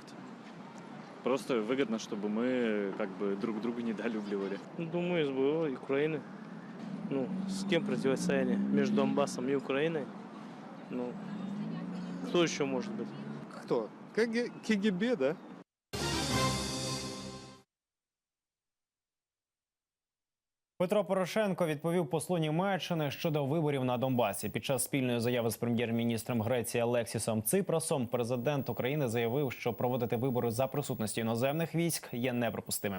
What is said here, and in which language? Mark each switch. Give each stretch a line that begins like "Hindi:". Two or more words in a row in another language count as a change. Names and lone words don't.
Russian: Просто выгодно, чтобы мы как бы друг друга недолюбливали. Думаю, СБО и Украины. Ну, с кем противостояние? Между Донбассом и Украиной? Ну, кто еще может быть? Кто? КГБ, да?
Ukrainian: Петро Порошенко відповів послу Німеччини щодо виборів на Донбасі. Під час спільної заяви з прем'єр-міністром Греції Алексісом Ципросом президент України заявив, що проводити вибори за присутності іноземних військ є неприпустимим.